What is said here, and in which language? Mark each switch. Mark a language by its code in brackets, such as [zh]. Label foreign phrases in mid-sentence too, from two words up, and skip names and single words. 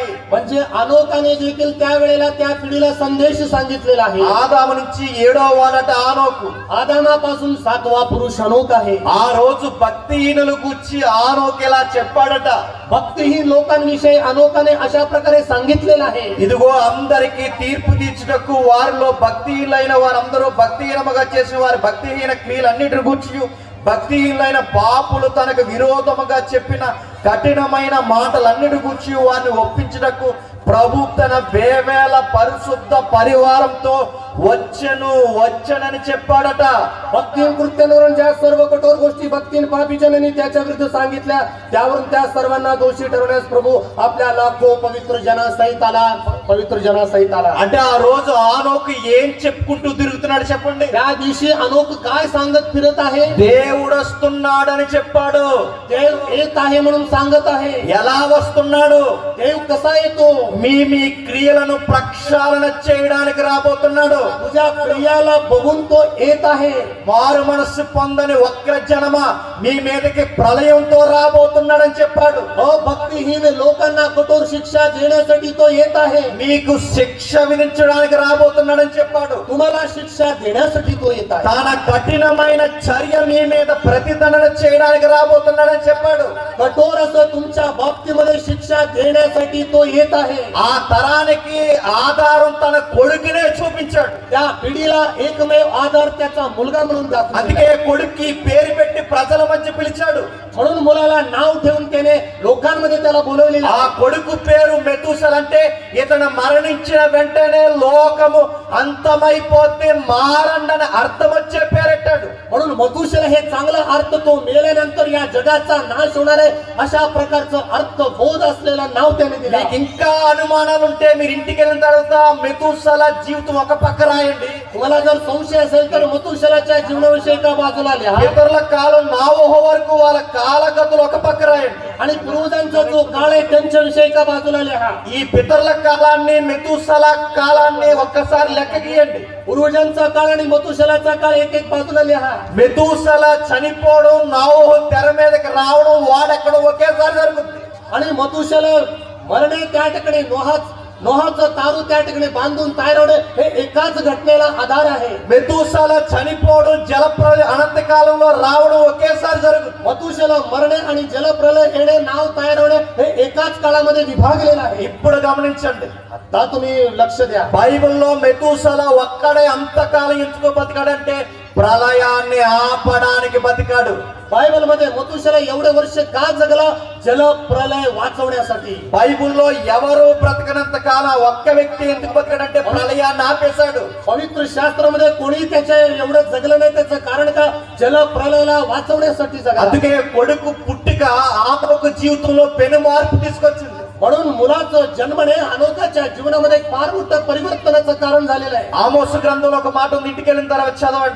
[mr] म्हणजे अनोकाने देखील त्यावेळेला त्या पिढीला संदेश सांगितलेला आहे. [te] ఆదాము నుంచి 7వ వాడట ఆనోకు. [mr] आदामापासून 7वा पुरुष अनोक आहे. [te] ఆ రోజు భక్తిహీనులు గూర్చి ఆనోకు ఇలా చెప్పాడట, [mr] भक्तिहीन लोकांविषयी अनोकाने अशा प्रकारे सांगितलेलं आहे. [te] ఇదిగో అందరికీ తీర్పు తీర్చుటకు వారిలో భక్తిహీనులైన వారందరూ భక్తిహీనముగా చేసిన వారి భక్తిహీన క్రియలన్నిటిని గూర్చి భక్తిహీనులైన పాపులు తనకు విరోధముగా చెప్పిన కఠినమైన మాటలన్నిటి గూర్చి వారిని ఒప్పించుటకు ప్రభు తన వేవేల పరిశుద్ధ పరివారంతో వచ్చనని చెప్పాడట. [mr] भक्तीन कृत्यांवरून ज्या सर्व कठोर गोष्टी भक्तीन पापीजनांनी त्याच्या विरुद्ध सांगितल्या त्यावरून त्या सर्वांना दोषी ठरवण्यास प्रभू आपल्या लाखो पवित्र जनासहित आला. [te] అంటే ఆ రోజు ఆనోకు ఏం చెప్పుకుంటూ తిరుగుతున్నాడు చెప్పండి? [mr] त्या दिवशी अनोक काय सांगत फिरत आहे? [te] దేవుడు వస్తున్నాడని చెప్పాడు. [mr] देव येत आहे म्हणून सांगत आहे. [te] ఎలా వస్తున్నాడు? [mr] देव कसा येतो? [te] మీ క్రియలను ప్రక్షాళన చేయడానికి రాబోతున్నాడు. [mr] तुझ्या क्रियाला बघून तो येत आहे. [te] మారు మనస్సు పొందని వక్ర జనమ మీ మీదకి ప్రళయంతో రాబోతున్నాడని చెప్పాడు. [mr] भक्तिहीन लोकांना कठोर शिक्षा देण्यासाठी तो येत आहे. [te] మీకు శిక్ష విధించడానికి రాబోతున్నాడని చెప్పాడు. [mr] तुम्हाला शिक्षा देण्यासाठी तो येत आहे. [te] తన కఠినమైన చర్య మీ మీద ప్రతిదండన చేయడానికి రాబోతున్నాడని చెప్పాడు. [mr] कठोर असं तुमच्या बाबतीमध्ये शिक्षा देण्यासाठी तो येत आहे. [te] ఆ తరానికి ఆధారం తన కొడుకునే చూపించాడు. [mr] त्या पिढीला एकमेव आधार त्याचा मुलगा म्हणून दाखवला. [te] అందుకే కొడుక్కి పేరు పెట్టి ప్రజల మధ్య పిలిచాడు. [mr] म्हणून मुलाला नाव ठेवून त्याने लोकांमध्ये त्याला बोलवलेलं. [te] ఆ కొడుకు పేరు మెతూసెల. అంటే ఇతను మరణించిన వెంటనే లోకము అంతమైపోతే మారండని అర్థం వచ్చే పేరెట్టాడు. [mr] म्हणून मथुसेलह हे चांगला अर्थ, तो मेल्यानंतर या जगाचा नाश होणार आहे अशा प्रकारचं अर्थ बोध असलेलं नाव त्याने दिलं. [te] మీకు ఇంకా అనుమానాలు ఉంటే మీరు ఇంటికి వెళ్ళిన తర్వాత మెతూసెల జీవితం ఒక పక్క రాయండి. [mr] तुम्हाला जर संशय असेल तर मथुसेलहच्या जीवनाविषयी एका बाजूला लिहा [te] ఇతరుల కాలం నోవహు వరకు వాళ్ళ కాలగతులు ఒక పక్క రాయండి. [mr] आणि पूर्वजांचा जो काळ आहे त्यांच्याविषयी एका बाजूला लिहा. [te] ఈ పితరుల కాలాన్ని మెతూసెల కాలాన్ని ఒక్కసారి లెక్క గీయండి. [mr] पूर्वजांचा काळ आणि मथुसेलहचा काळ एक एक बाजूला लिहा. [te] మెతూసెల చనిపోవడం, నోవహు తెర మీదకి రావడం, వాడెక్కడం ఒకేసారి జరుగుతుంది. [mr] आणि मथुसेलह मरणे त्या ठिकाणी नोहाचं तारू त्या ठिकाणी बांधून तयारवणे हे एकाच घटनेला आधार आहे. [te] మెతూసెల చనిపోవడం, జలప్రలయ అనంత కాలంలో రావడం ఒకేసారి జరుగుతుంది. [mr] मथुसेलह मरणे आणि जलप्रलय येणे, नाव तयार होणे हे एकाच काळामध्ये विभागलेलं आहे. [te] ఇప్పుడు గమనించండి, [mr] आता तुम्ही लक्ष द्या. [te] బైబిల్లో మెతూసెల ఒక్కడే అంతకాలం ఎందుకు బతికాడంటే ప్రళయాన్ని ఆపడానికి బతికాడు. [mr] बायबल मध्ये मथुसेलह एवढे वर्ष का जगला? जलप्रलय वाचवण्यासाठी. [te] బైబిల్లో ఎవరు బ్రతకనంత కాలం ఒక్క వ్యక్తి ఎందుకు బతికాడంటే ప్రళయాన్ని ఆపేశాడు. [mr] पवित्र शास्त्रामध्ये कोणी त्याच्या एवढं जगलं नाही, त्याचं कारण का? जलप्रलयाला वाचवण्यासाठी जगला. [te] అందుకే కొడుకు పుట్టుక ఆత్మకు జీవితంలో పెను మార్పు తీసుకొచ్చింది. [mr] म्हणून मुलाचं जन्मणे अनोकाच्या जीवनामध्ये एक फार मोठं परिवर्तनाचं कारण झालेलं आहे. [te] ఆమోసు గ్రంథంలో ఒక మాట ఉంది, ఇంటికి వెళ్ళిన తర్వాత చదవండి.